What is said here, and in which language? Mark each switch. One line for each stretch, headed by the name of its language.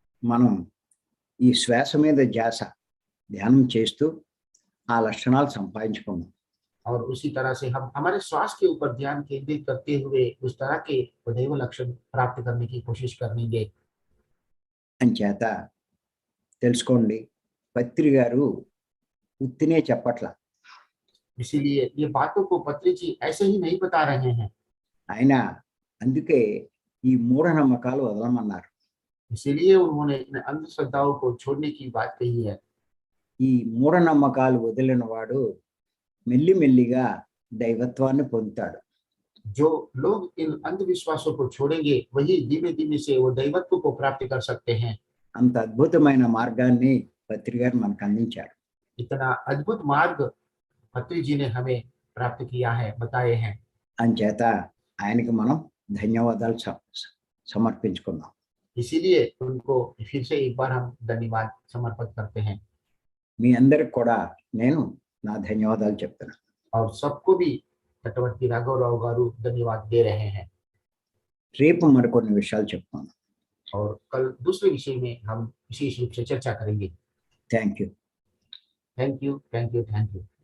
Telugu: మనం ఈ శ్వాస మీద ధ్యాస ధ్యానం చేస్తూ ఆ లక్షణాలు సంపాదించుకుందాం.
Hindi: और उसी तरह से हम हमारे श्वास के ऊपर ध्यान केंद्रित करते हुए उस तरह के दैव लक्षण प्राप्त करने की कोशिश करेंगे।
Telugu: అంచేత తెలుసుకోండి, పత్రి గారు ఉత్తినే చెప్పట్లా.
Hindi: इसीलिए ये बातों को पत्री जी ऐसे ही नहीं बता रहे हैं।
Telugu: ఆయన అందుకే ఈ మూఢనమ్మకాలు వదలమన్నారు.
Hindi: इसीलिए उन्होंने इन अंधश्रद्धाओं को छोड़ने की बात कही है।
Telugu: ఈ మూఢనమ్మకాలు వదిలిన వాడు మెల్లిమెల్లిగా దైవత్వాన్ని పొందుతాడు.
Hindi: जो लोग इन अंधविश्वासों को छोड़ेंगे वही धीमे धीमे से वो दैवत्व को प्राप्त कर सकते हैं।
Telugu: అంత అద్భుతమైన మార్గాన్ని పత్రి గారు మనకు అందించారు.
Hindi: इतना अद्भुत मार्ग पत्री जी ने हमें प्राप्त किया है, बताए हैं।
Telugu: అంచేత ఆయనకి మనం ధన్యవాదాలు సమర్పించుకున్నాం.
Hindi: इसीलिए उनको फिर से एक बार हम धन्यवाद समर्पित करते हैं
Telugu: మీ అందరికి కూడా నేను నా ధన్యవాదాలు చెప్తున్నాను.
Hindi: और सबको भी तटवर्ती राघव राव गारू धन्यवाद दे रहे हैं
Telugu: రేపు మరికొన్ని విషయాలు చెప్తాను.
Hindi: और कल दूसरे विषय में हम विशेष रूप से चर्चा करेंगे.
English: Thank you. Thank you, thank you, thank you.